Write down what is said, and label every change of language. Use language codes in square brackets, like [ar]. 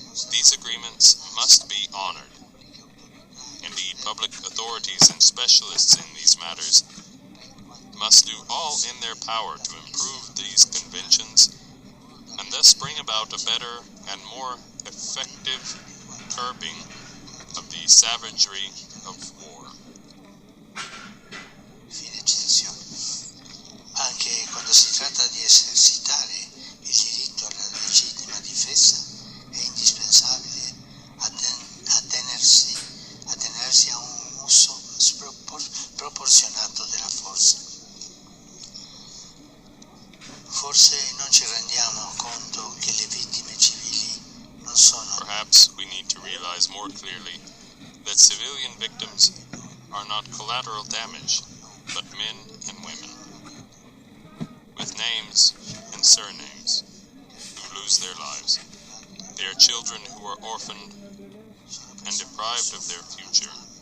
[en] These agreements must be honored. Indeed, public authorities and specialists in these matters must do all in their power to improve these conventions and thus bring about a better and more effective curbing of the savagery of war. [it] Fine citazione. Anche quando si tratta di esercitare il diritto alla legittima difesa è indispensabile attenersi a un uso sproporzionato della forza. Forse non ci rendiamo conto che le vittime civili non sono. [en] Perhaps we need to realize more clearly that civilian victims are not collateral damage, but men and women, with names and surnames, who lose their lives. They are children who are orphaned and deprived of their future.